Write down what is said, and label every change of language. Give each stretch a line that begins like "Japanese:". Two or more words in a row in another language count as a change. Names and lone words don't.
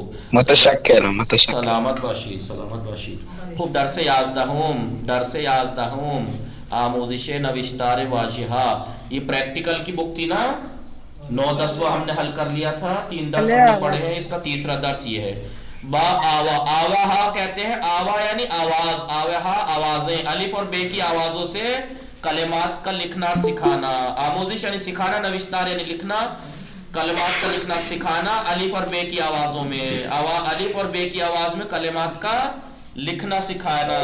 Persian: متشکرم. سلامت باشید. خوب درس 11 آموزش نوشتار واژه‌ها.
Urdu: یہ پریکٹیکل کی بک تھی نا، 9-10واں ہم نے حل کر لیا تھا، 3 درس ہم نے پڑھے ہیں، اس کا تیسرا درس یہ ہے. با آوا، آوا ہا کہتے ہیں، آوا یعنی آواز، آوا ہا آوازیں، الف اور بے کی آوازوں سے کلمات کا لکھنا اور سکھانا. آموزش یعنی سکھانا، نوشتار یعنی لکھنا، کلمات کا لکھنا سکھانا الف اور بے کی آوازوں میں. الف اور بے کی آواز میں کلمات کا لکھنا سکھانا.